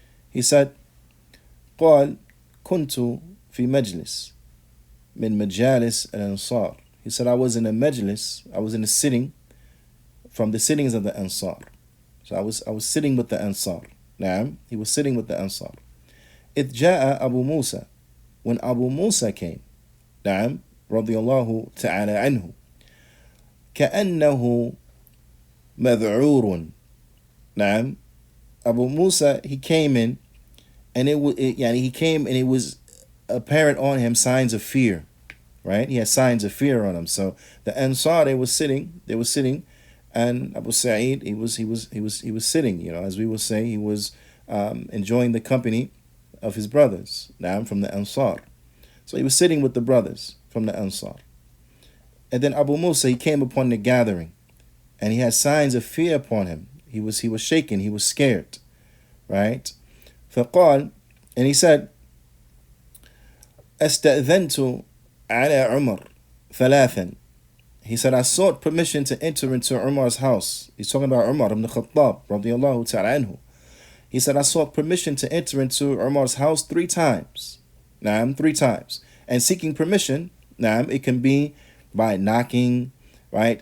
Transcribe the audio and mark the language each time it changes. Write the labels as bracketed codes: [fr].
[en] He said, [ar] قال كنت في مجلس من مجالس الأنصار. [en] He said, I was in a majlis, I was in a sitting from the sittings of the Ansar. So I was sitting with the Ansar. Naam, he was sitting with the Ansar. [ar] إذ جاء أبو موسى. [en] When Abu Musa came, [ar] نعم, رضي الله تعالى عنه, كأنه مذعور. [en] نعم, Abu Musa, he came in, and he came and it was apparent on him signs of fear, right? He had signs of fear on him. So the Ansar, they were sitting, and Abu Sa'id, he was sitting, as we would say, he was enjoying the company of his brothers, now from the Ansar. So he was sitting with the brothers from the Ansar. And then Abu Musa, he came upon the gathering, and he had signs of fear upon him. He was shaken, he was scared, right? [ar] فقال, [en] and he said, [ar] استأذنت على عمر ثلاثا. [en] He said, I sought permission to enter into Umar's house. He's talking about Umar ibn Khattab, radiyallahu ta'ala anhu. He said, I sought permission to enter into Umar's house 3 times. Naam, 3 times. And seeking permission, naam, it can be by knocking, right?